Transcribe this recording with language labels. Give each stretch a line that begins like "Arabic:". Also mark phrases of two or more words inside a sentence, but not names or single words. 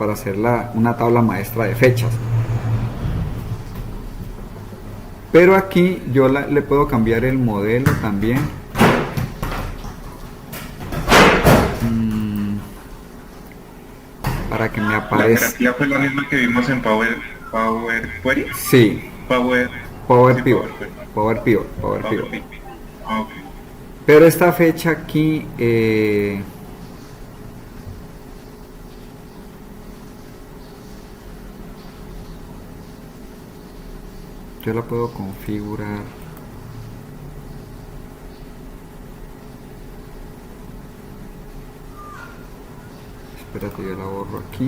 Spanish: Para hacer una tabla maestra de fechas. Pero aquí yo le puedo cambiar el modelo también. para que me La aparezca. jerarquía fue la misma que vimos en Power Query. Sí, Power, Power sí, Pivot, Power Query. Power Pivot, Power Power Pivot. Pivot. Ah, ok. Pero esta fecha aquí, yo la puedo configurar. Espérate, yo la borro aquí.